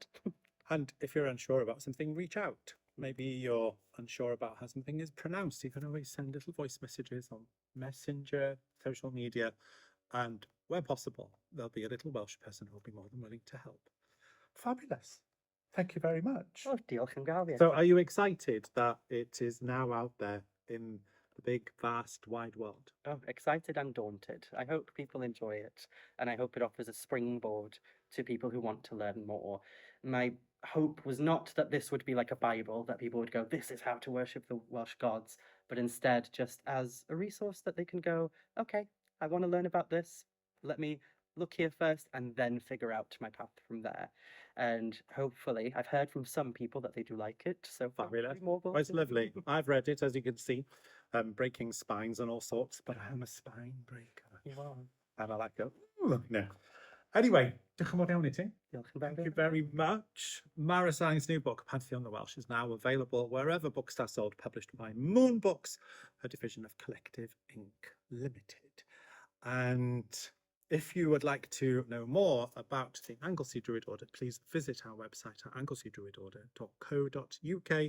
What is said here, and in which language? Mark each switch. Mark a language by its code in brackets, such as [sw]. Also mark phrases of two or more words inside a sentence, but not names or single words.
[en] And if you're unsure about something, reach out. Maybe you're unsure about how something is pronounced. You can always send little voice messages on Messenger, social media, and where possible, there'll be a little Welsh person who'll be more than willing to help. Fabulous. Thank you very much. [cy] Oh, diolch yn fawr. [en] So are you excited that it is now out there in the big, vast, wide world? Oh, excited and daunted. I hope people enjoy it, and I hope it offers a springboard to people who want to learn more. My hope was not that this would be like a Bible, that people would go, this is how to worship the Welsh gods, but instead just as a resource that they can go, okay, I want to learn about this. Let me look here first and then figure out my path from there. And hopefully, I've heard from some people that they do like it. So fabulous. Oh, it's lovely. I've read it, as you can see, breaking spines and all sorts, but I'm a spine breaker. You are. And I like it. Ooh, no. Anyway, [cy] diolch yn fawr iawn I ti. [en] Thank you very much. Mhara Starling's new book, Pantheon the Welsh, is now available wherever books are sold, published by Moon Books, a division of Collective Ink Limited. And if you would like to know more about the Anglesey Druid Order, please visit our website at angleseydruidorder.co.uk.